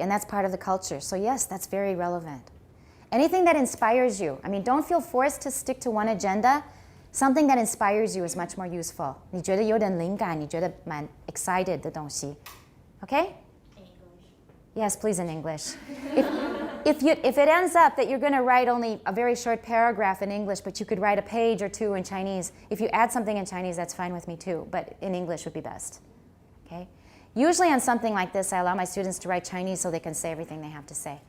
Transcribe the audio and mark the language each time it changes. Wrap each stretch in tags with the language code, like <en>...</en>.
<en>And that's part of the culture. So yes, that's very relevant. Anything that inspires you. I mean, don't feel forced to stick to one agenda. Something that inspires you is much more useful.</en> <zh>你觉得有点灵感，你觉得蛮 excited 的东西.</zh> <en>Okay? Yes, please in English. If it ends up that you're going to write only a very short paragraph in English, but you could write a page or two in Chinese, if you add something in Chinese, that's fine with me too, but in English would be best. Okay? Usually on something like this, I allow my students to write Chinese so they can say everything they have to say.</en>